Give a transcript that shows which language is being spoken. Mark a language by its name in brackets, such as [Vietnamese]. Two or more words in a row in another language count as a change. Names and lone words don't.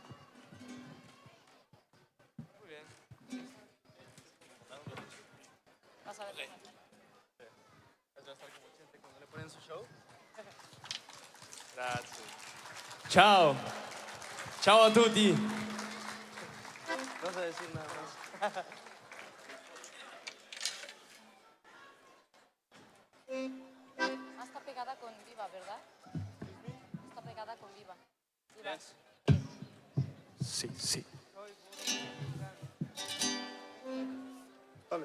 [Italian] Grazie. Ciao. Ciao a tutti. [Spanish] No sé decir nada más. Está pegada con Viva, ¿verdad? Está pegada con Viva. Viva. [Italian] Sì, sì. [Spanish] Dale.